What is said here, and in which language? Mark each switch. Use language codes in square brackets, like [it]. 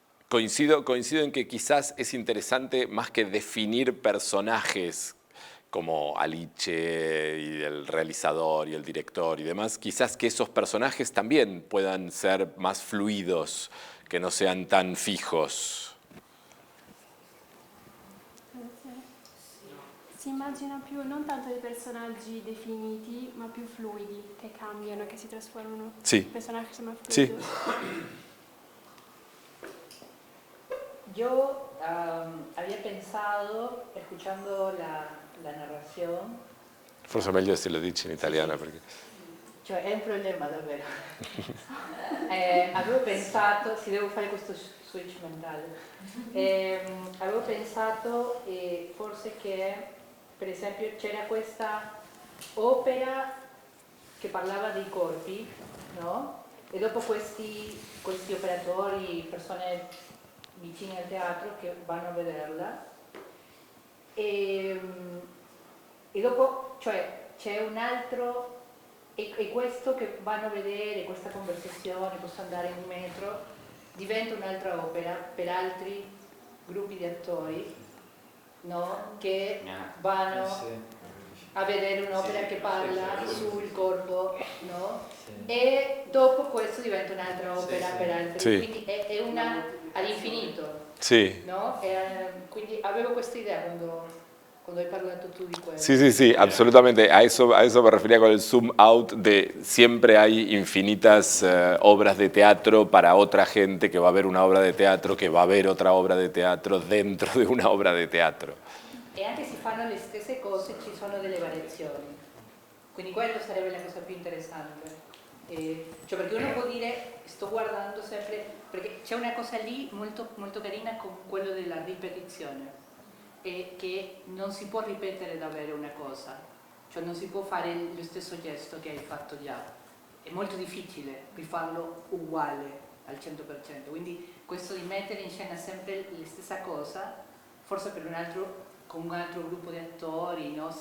[es] Coincido en que quizás es interesante, más que definir personajes como Aliche y el realizador y el director y demás, quizás que esos personajes también puedan ser más fluidos, que no sean tan fijos. [it] Si immagina più non tanto dei personaggi definiti, ma più fluidi, che cambiano, che si trasformano. Sì. Personaggi sono fluidi. Sì. [es] Yo había pensado, escuchando la narración, [it] Forse è meglio se lo dici in italiano. Perché... cioè è un problema davvero. Avevo pensato, si devo fare questo switch mentale, avevo pensato forse che per esempio c'era questa opera che parlava dei corpi, no? E dopo questi operatori, persone vicini al teatro che vanno a vederla e dopo cioè c'è un altro e questo che vanno a vedere, questa conversazione, posso andare in metro, diventa un'altra opera per altri gruppi di attori, no? Che vanno a vedere un'opera che parla sul corpo, no? E dopo questo diventa un'altra opera per altri, quindi è una all'infinito, no? Quindi avevo questa idea [es] cuando [it] hai parlato [es] tú [it] di questo. [es] Sí, sí, sí, absolutamente. A eso me refería con el zoom out de siempre hay infinitas obras de teatro para otra gente que va a ver una obra de teatro, que va a ver otra obra de teatro dentro de una obra de teatro. [it] E anche se fanno le stesse cose ci sono delle variazioni, quindi quello sarebbe la cosa più interessante. Cioè perché uno può dire sto guardando sempre, perché c'è una cosa lì molto, molto carina con quello della ripetizione, e che non si può ripetere davvero una cosa, cioè non si può fare lo stesso gesto che hai fatto già, è molto difficile rifarlo uguale al 100%, quindi questo di mettere in scena sempre la stessa cosa, forse con un altro gruppo di attori, no?